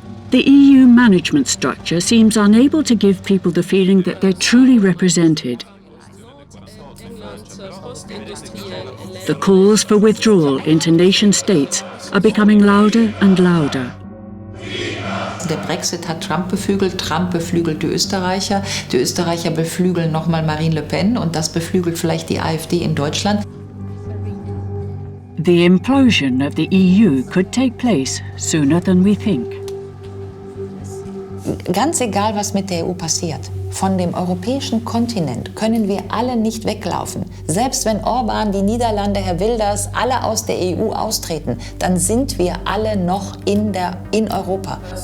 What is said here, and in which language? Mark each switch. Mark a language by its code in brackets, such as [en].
[en] The EU management structure seems unable to give people the feeling that they're truly represented. The calls for withdrawal into nation states are becoming louder and louder. [de] Der Brexit hat Trump beflügelt, Trump beflügelt die Österreicher beflügeln nochmal Marine Le Pen und das beflügelt vielleicht die AfD in Deutschland. [en] The implosion of the EU could take place sooner than we think. [de] Ganz egal, was mit der EU passiert, von dem europäischen Kontinent können wir alle nicht weglaufen. Selbst wenn Orban, die Niederlande, Herr Wilders, alle aus der EU austreten, dann sind wir alle noch in Europa.